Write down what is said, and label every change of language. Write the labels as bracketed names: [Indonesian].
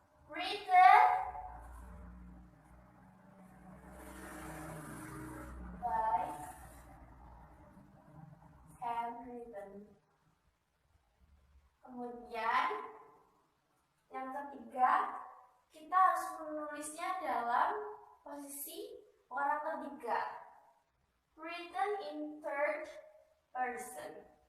[English] Written by handwritten. [Indonesian] Kemudian yang ketiga, kita harus menulisnya dalam posisi orang ketiga. [English] Written in third person.